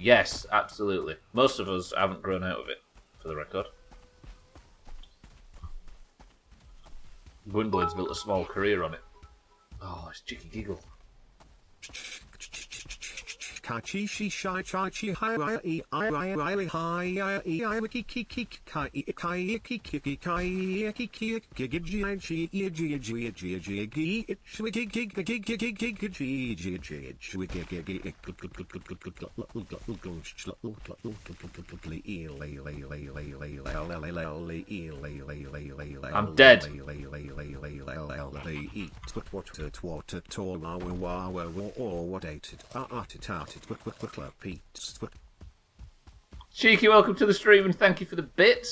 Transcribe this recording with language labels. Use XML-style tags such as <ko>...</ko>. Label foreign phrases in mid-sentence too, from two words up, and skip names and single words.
<en>Yes, absolutely. Most of us haven't grown out of it, for the record. Gwynblade's built a small career on it. Oh, it's Chicky Giggle. Kachishi shy chai chi hi I hi I wiki kiki kai kai kiki kai kiki gigi chi gi gi gi gi gi it's wiki gig gig gig gig gig gi gi gi wiki gig I'm dead. Cheeky, welcome to the stream and thank you for the bits.</en>